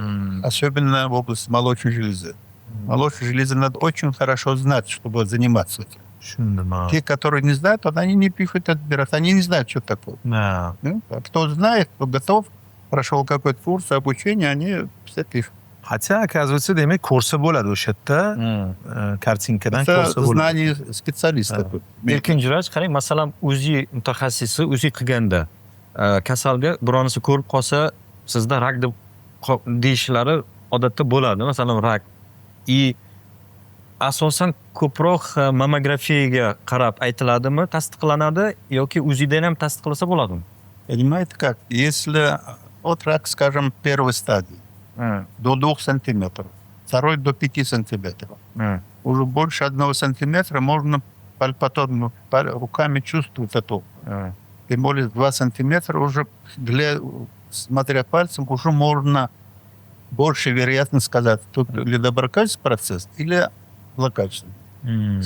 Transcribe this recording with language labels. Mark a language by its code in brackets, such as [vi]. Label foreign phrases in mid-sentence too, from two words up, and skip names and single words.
[ru] Особенно в области молочной железы. Молочную железу надо очень хорошо знать, чтобы заниматься этим. Те, которые не знают, они не пишут отбирать. Они не знают, что такое. Да. Ну, а кто знает, кто готов, прошел какой-то курс обучения, они все пишут. [uz] Hatto оказывается, demak, kursi bo'ladi o'sha yerda. Kartinkadan [ru] Это [uz] kursi bo'ladi. [ru] знание специалиста. [uz] Erkin Juraj, qarang, masalan, UZI mutaxassisi UZI qilganda kasalga bironisi ko'rib qolsa, sizda rak deb deyishlari odatda bo'ladi. Masalan, rak. Asosan ko'proq mammografiyaga qarab aytiladimi, tasdiqlanadi yoki UZIdan ham tasdiqlasa bo'ladimi? [ru] Понимаете как? Если вот рак, скажем, первой стадии, до 2 сантиметров, второй до 5 сантиметров, уже больше 1 сантиметра можно пальпаторно руками чувствовать это. Тем более 2 сантиметра уже, смотря пальцем, уже можно больше вероятно сказать, тут или доброкачественный процесс, или злокачественный.